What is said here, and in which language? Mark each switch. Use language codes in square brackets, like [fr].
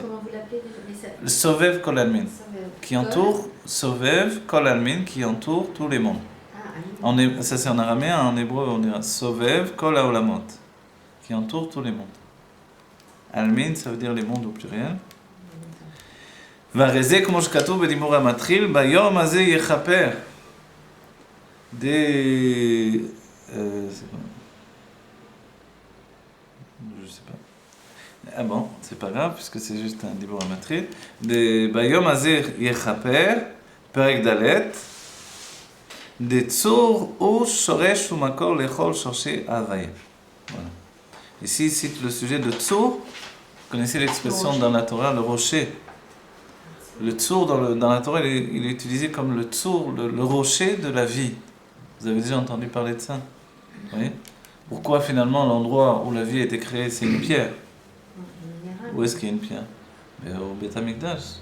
[fr] Comment vous l'appelez? Le sovev kol almin, qui entoure, Ah, sovev kol almin, qui entoure tous les mondes. Ça c'est en araméen, en hébreu on dira sovev kol haolamot, qui entoure tous les mondes. Almin, ça veut dire les mondes au pluriel. [he] והרי כמו שכתוב בדיבור המתחיל, ביום הזה יכפר. [fr] Je sais pas. Ah bon, c'est pas grave, puisque c'est juste un דיבור המתחיל. [he] ביום הזה יכפר, פרק ד' דצור הוא שורש ומקור לכל שורשי ההוויה. [fr] Voilà. Ici, il cite le sujet de Tsur. Vous connaissez l'expression dans la Torah, le rocher. Le tsur dans la Torah, il est utilisé comme le tsur, le rocher de la vie. Vous avez déjà entendu parler de ça? Vous voyez? Pourquoi finalement l'endroit où la vie a été créée, c'est une pierre? Où est-ce qu'il y a une pierre? Au Beth Amikdash.